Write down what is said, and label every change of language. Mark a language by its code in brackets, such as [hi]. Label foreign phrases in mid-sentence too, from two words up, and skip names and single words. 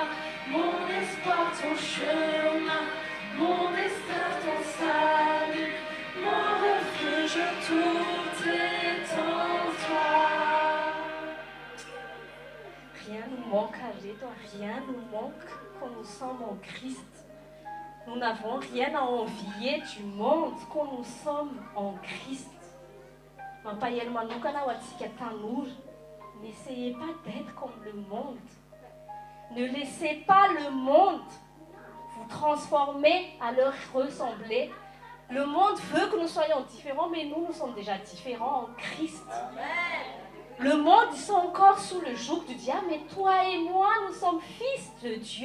[fr] Mon espoir, ton chemin, mon destin, ton salut, mon refuge, tout est en toi. Rien nous manque à toi, rien nous manque quand nous sommes en Christ. Nous n'avons rien à envier du monde quand nous sommes en Christ. [mg] Mampahaelo manokana ho antsika tanora, [fr] n'essayez pas d'être comme le monde. Ne laissez pas le monde vous transformer à leur ressembler. Le monde veut que nous soyons différents, mais nous sommes déjà différents en Christ. Le monde, ils sont encore sous le joug du diable, mais toi et moi, nous sommes fils de Dieu.